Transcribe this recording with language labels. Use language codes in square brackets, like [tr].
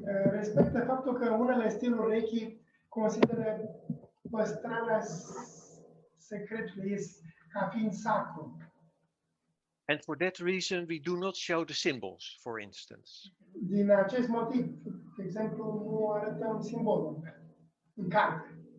[ro] Respectă faptul că unele stiluri Reiki consideră păstrarea secretului ca fiind sacru. [en] And for that reason, we do not show the symbols, for instance. [ro] Din acest motiv, de exemplu, nu arătăm simbolul în carte.